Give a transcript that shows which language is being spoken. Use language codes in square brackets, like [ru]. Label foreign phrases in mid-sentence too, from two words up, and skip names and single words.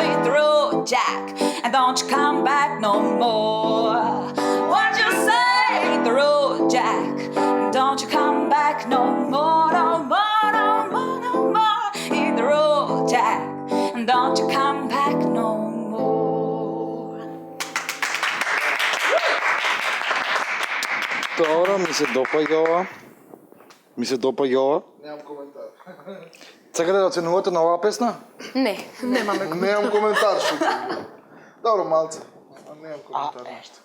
[en] Hit the road, Jack, and don't you come back no more. What you say? Hit the road, Jack. Don't you come back no more, no more, no more, no more. Hit the road, Jack, and don't you come back no more. [mk] Добро, ми се допаѓа ова. Немам коментар. Сакате да оценувате на оваа песна? Не, немаме Немам коментар, шуто. Добро, малце. Немам коментар нешто.